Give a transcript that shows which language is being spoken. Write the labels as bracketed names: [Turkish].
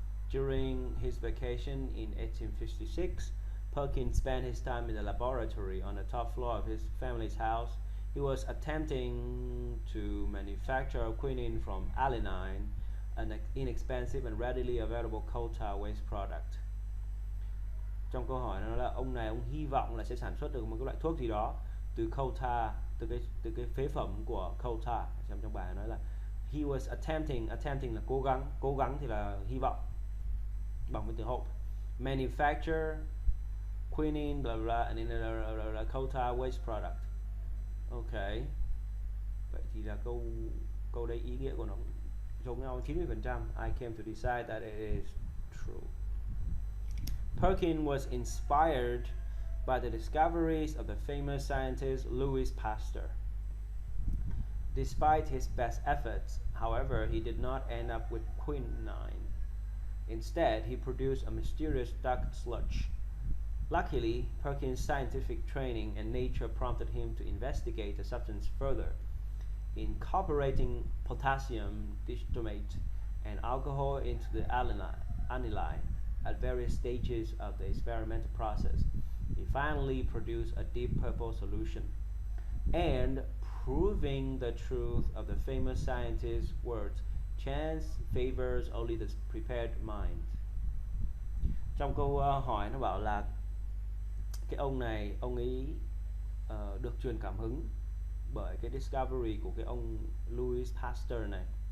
[English] During his vacation in 1856, Perkin spent his time in the laboratory on the top floor of his family's house. He was attempting to manufacture quinine from alanine, an inexpensive and readily available coal tar waste product. [Vietnamese] Trong câu hỏi nó là ông này ông hy vọng là sẽ sản xuất được một cái loại thuốc gì đó từ coal tar, từ cái phế phẩm của coal tar. Trong bài nói là [English] he was attempting [Vietnamese] là cố gắng thì là hy vọng bằng với từ hope. [English] Manufacture quinine blah blah and then coal tar waste product. Ok. [Vietnamese] Vậy thì là câu đây ý nghĩa của nó giống nhau 90%. [English] I came to decide that it is true. Perkin was inspired by the discoveries of the famous scientist Louis Pasteur. Despite his best efforts, however, he did not end up with quinine. Instead, he produced a mysterious dark sludge. Luckily, Perkin's scientific training and nature prompted him to investigate the substance further, incorporating potassium dichtomate and alcohol into the aniline at various stages of the experimental process. He finally produced a deep purple solution, and proving the truth of the famous scientist's words, chance favors only the prepared mind. [Vietnamese] Trong câu hỏi nó bảo là cái ông này, ông ấy được truyền cảm hứng bởi cái discovery của cái ông Louis Pasteur này.